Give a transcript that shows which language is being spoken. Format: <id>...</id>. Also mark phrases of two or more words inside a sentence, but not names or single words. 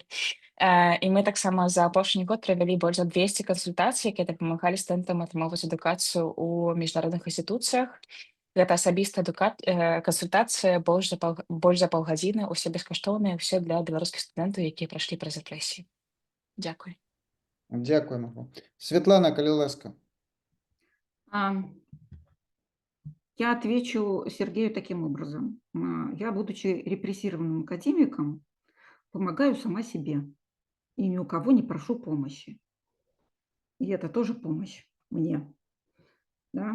<be>І мы таксама за апошні год правялі больш за 200 кансультацый, якія дапамагалі студэнтам атрымоўваць адукацыю ў міжнародных інстытуцыях. Гэта асабістая кансультацыя больш за паўгадзіны, усе бескаштоўныя, ўсе для беларускіх студэнтаў, якія прайшлі праз рэпрэсіі. Дзякуй. Дякую, Марго. Светлана, калі ласка.</be> <ru>Я отвечу Сергею таким образом. Я, будучи репрессированным академиком, помогаю сама себе и ни у кого не прошу помощи. И это тоже помощь мне. Да?</ru>